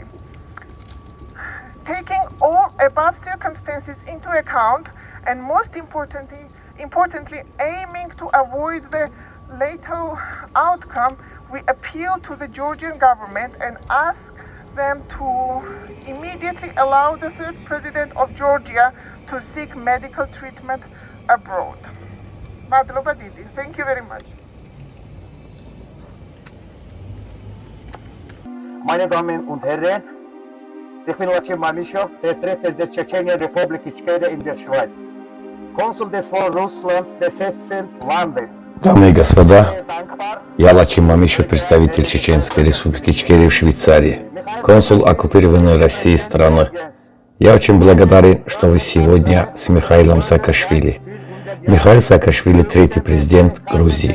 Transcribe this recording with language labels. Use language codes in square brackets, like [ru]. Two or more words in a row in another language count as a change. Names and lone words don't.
[en] Taking all above circumstances into account, and most importantly, aiming to avoid the lethal outcome, we appeal to the Georgian government and ask them to immediately allow the third president of Georgia to seek medical treatment abroad. [ka] მადლობა დიდი, [en] thank you very much. [de] Meine Damen und Herren, ich bin Lachin Mamischow, Vertreter der Tschetschenischen Republik Ichkeria in der Schweiz. Konsul des von Russland besetzten Landes. [ru] Дамы и господа, я Лачин Мамишев, представитель Чеченской Республики Ичкерия в Швейцарии, консул оккупированной России страны. Я очень благодарен, что вы сегодня с Михаилом Саакашвили. Михаил Саакашвили – третий президент Грузии.